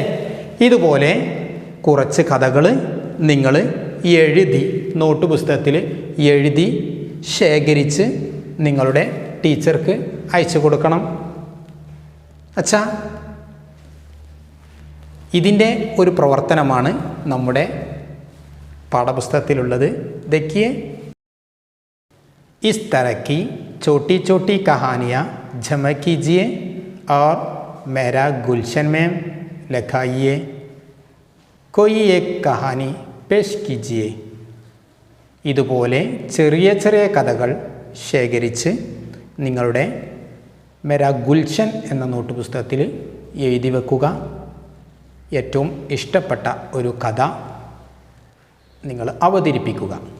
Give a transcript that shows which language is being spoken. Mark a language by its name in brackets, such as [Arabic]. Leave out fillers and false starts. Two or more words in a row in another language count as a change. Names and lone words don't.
[Malayalam] ഇതുപോലെ കുറച്ച് കഥകൾ നിങ്ങൾ എഴുതി നോട്ട് പുസ്തകത്തിൽ എഴുതി ശേഖരിച്ച് നിങ്ങളുടെ ടീച്ചർക്ക് അയച്ചു കൊടുക്കണം. അച്ഛാ, ഇതിൻ്റെ ഒരു പ്രവർത്തനമാണ് നമ്മുടെ പാഠപുസ്തകത്തിലുള്ളത്. [Hindi] देखिए, इस तरह की छोटी छोटी कहानियाँ जमा कीजिए और मेरा गुलशन में लिखाइए. कोई एक कहानी पेश कीजिए. [Malayalam] ഇതുപോലെ ചെറിയ ചെറിയ കഥകൾ ശേഖരിച്ച് നിങ്ങളുടെ മെരാ ഗുൽഷൻ എന്ന നോട്ട് പുസ്തകത്തിൽ എഴുതി വെക്കുക. ഏറ്റവും ഇഷ്ടപ്പെട്ട ഒരു കഥ നിങ്ങൾ അവതരിപ്പിക്കുക.